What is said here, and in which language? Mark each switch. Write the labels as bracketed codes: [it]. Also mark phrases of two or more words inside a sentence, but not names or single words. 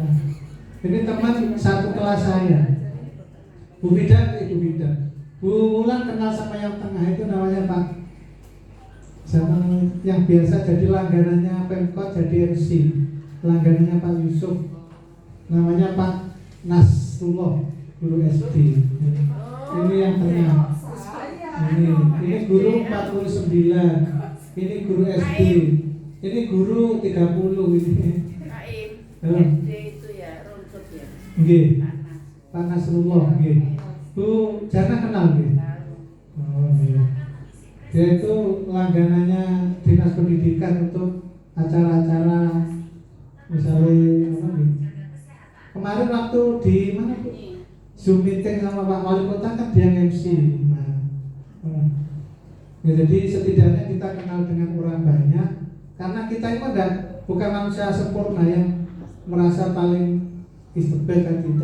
[id] Ini teman satu kelas saya, Bu Fida, Bu Wulan kenal sama yang tengah itu namanya Pak, sama yang biasa jadi langganannya Pemkot jadi MC, langganannya Pak Yusuf, namanya Pak Nasrullah, guru SD. Ini yang tengah. Ini guru 49, ini guru SD, ini guru 30 ini. SD itu ya runtut ya. Nggih. Pak Nasrullah nggih. Bu Jana kenal nggih? Oh nggih. Dia itu langganannya Dinas Pendidikan untuk acara-acara misalnya apa nih? Kemarin waktu di mana Bu? Zoom meeting sama Pak Wali Kota kan dia MC. Ya, jadi setidaknya kita kenal dengan orang banyak karena kita itu bukan manusia sempurna yang merasa paling istimewa kan kita.